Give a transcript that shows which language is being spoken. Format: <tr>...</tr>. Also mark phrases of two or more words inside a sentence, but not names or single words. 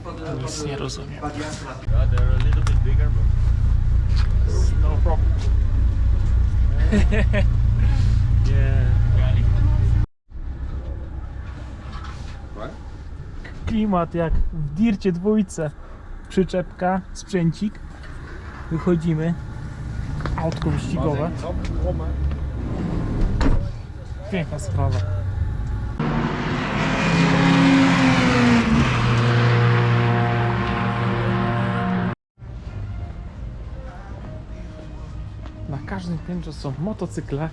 <pl>Nic nie rozumiem. wat juist laat.</pl> <en>No problem. Yeah. What?</en> <pl>Klimat jak w Dircie dwójce. Przyczepka, sprzęcik. Wychodzimy. Autko wyścigowe. Piękna sprawa. Na każdym piętrze są motocykle.</pl>